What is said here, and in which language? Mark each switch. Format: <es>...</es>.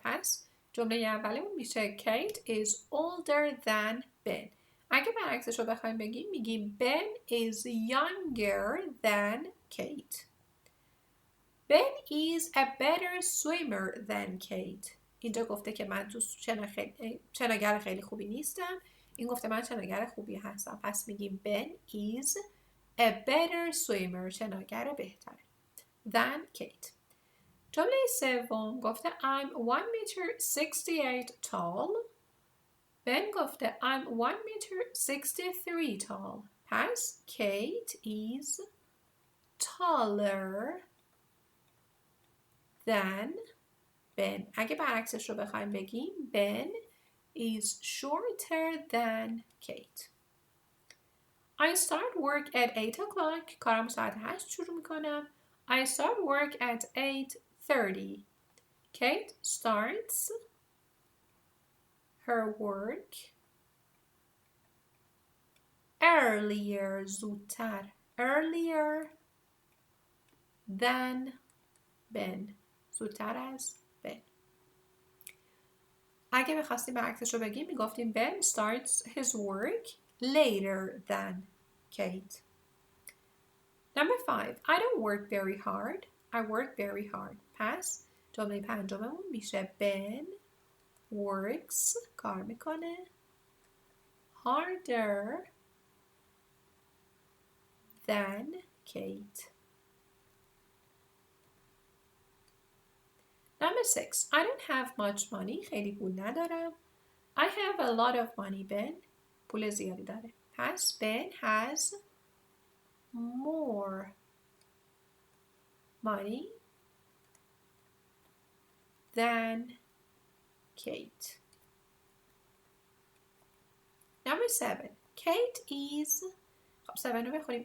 <fa>پس جمله اولمون میشه</fa> <en>Kate is older than Ben.</en> <fa>اگه برعکسش رو بخوایم بگیم میگیم</fa> <en>Ben is younger than Kate. Ben is a better swimmer than Kate.</en> <fa>اینجا گفته که من تو شناگر خیلی خوبی نیستم. این گفته من شناگر خوبی هستم.</fa> <en>پس میگیم Ben is a better swimmer،</en> <fa>شناگر بهتر</fa> <en>than Kate.</en> <fa>جمله سوم گفته</fa> <en>I'm 1 meter 68 tall. Ben گفته I'm 1 meter 63 tall. پس Kate is taller than Ben.</en> <fa>اگه برعکسش رو بخوایم بگیم</fa> <en>Ben is shorter than Kate. I start work at 8 o'clock.</en> <fa>کارم ساعت 8 شروع میکنم.</fa> <en>I start work at 8:30. Kate starts her work earlier،</en> <fa>زودتر.</fa> <en>Earlier than Ben،</en> <fa>زودتر از Ben. اگه بخواستیم برعکسش رو بگیم میگفتیم</fa> <en>Ben starts his work later than Kate. Number 5. I don't work very hard. I work very hard.</en> <fa>پس جمله پنجممون میشه</fa> <en>Ben works،</en> <fa>کار میکنه،</fa> <en>harder than Kate. Number 6. I don't have much money.</en> <fa>خیلی پول ندارم.</fa> <en>I have a lot of money.</en> <fa>Ben پول زیادی داره.</fa> <en>پس Ben has more money than Kate. Number 7. Kate is.</en> <fa>خب 7 رو بخونیم.</fa>